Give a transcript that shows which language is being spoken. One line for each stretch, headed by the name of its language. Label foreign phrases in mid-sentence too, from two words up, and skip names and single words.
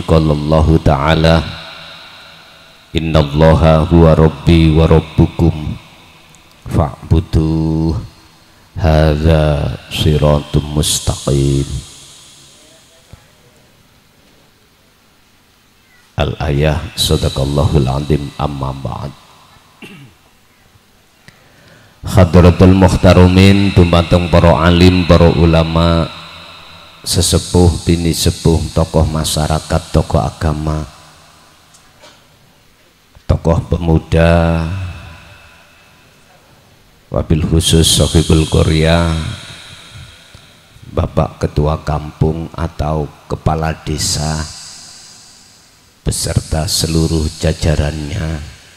Arabic: قال الله تعالى إن الله هو ربي وربكم فاعبدوه هذا صراط مستقيم. الآية. صدق الله العظيم. أما بعد. حضرة المحترمين,
Indonesian: dumateng para alim, para ulama, sesepuh, bini sepuh, tokoh masyarakat, tokoh agama, tokoh pemuda,
Arabic: وبالخصوص
Indonesian: Sohibul Korea, Bapak Ketua Kampung atau Kepala Desa beserta seluruh jajarannya,